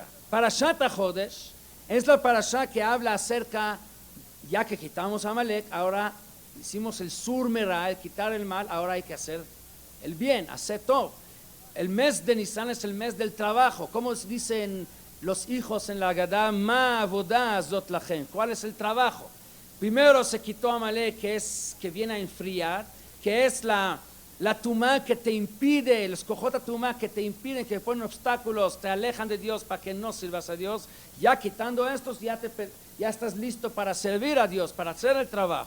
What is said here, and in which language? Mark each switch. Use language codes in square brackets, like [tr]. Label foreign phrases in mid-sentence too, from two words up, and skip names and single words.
[es] Parashat HaJodesh es la parashá que habla acerca, ya que quitamos a Amalek, ahora hicimos el [he] סור מרע, [es] el quitar el mal, ahora hay que hacer el bien, hacer todo. El mes de Nisan es el mes del trabajo. Como dicen los hijos en la Agadá, [he] מה עבודה זאת לכם. [es] ¿Cuál es el trabajo? Primero se quitó Amalek, que viene a enfriar, que es la tumá que te impide, los [he] כוחות טומאה [es] que te impiden, que ponen obstáculos, te alejan de Dios para que no sirvas a Dios. Ya quitando estos, ya estás listo para servir a Dios, para hacer el trabajo.